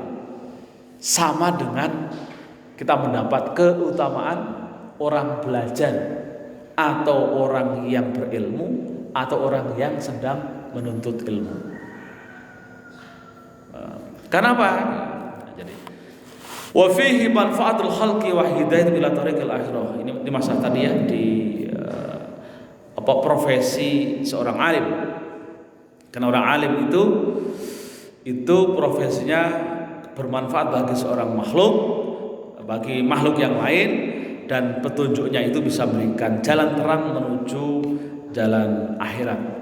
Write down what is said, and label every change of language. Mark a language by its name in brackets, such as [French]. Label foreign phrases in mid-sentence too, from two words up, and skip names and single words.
[Indonesian] Sama dengan kita mendapat keutamaan orang belajar atau orang yang berilmu atau orang yang sedang menuntut ilmu. Kenapa? [Arabic] Jadi وفيه منفعة الخلق وهداية إلى طريق الآخرة. [Indonesian] Ini di masa tadi ya, di profesi seorang alim. Karena orang alim itu profesinya bermanfaat bagi seorang makhluk, bagi makhluk yang lain, dan petunjuknya itu bisa memberikan jalan terang menuju jalan akhirat.